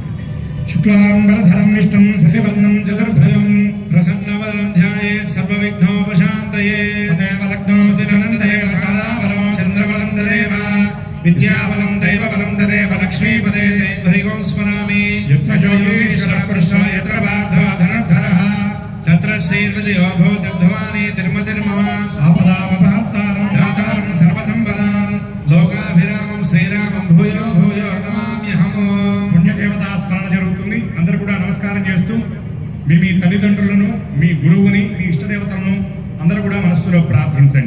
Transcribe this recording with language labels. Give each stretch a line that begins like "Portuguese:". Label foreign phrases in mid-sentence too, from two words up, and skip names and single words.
Sanskrit: శుక్లాంబరధరం విష్ణుం శశివర్ణం చతుర్భుజం ప్రసన్నవదనం ధ్యాయేత్ సర్వవిఘ్నోపశాంతయే. తదేవ లగ్నం సుదినం తదేవ తారాబలం చంద్రబలం తదేవ విద్యాబలం దైవబలం తదేవ లక్ష్మీపదే ధరిగోం స్మరామి. యత్ర యోగేశ్వరః పురుషో యత్ర పార్థో ధనుర్ధరః తత్ర శ్రీర్విజయో భూతిర్భవాని తిరుమతిర్మమ. ఆపదామపహర్తారం దాతారం సర్వసంపదాం లోకాభిరామం శ్రీరామం భూయో భూయో నమామ్యహం.
Telugu: పుణ్యదేవతా స్మరణ జరుగుతుంది. అందరూ కూడా నమస్కారం చేస్తూ మీ తల్లిదండ్రులను, మీ గురువుని, మీ ఇష్టదేవతలను అందరూ కూడా మనస్సులో ప్రార్థించండి.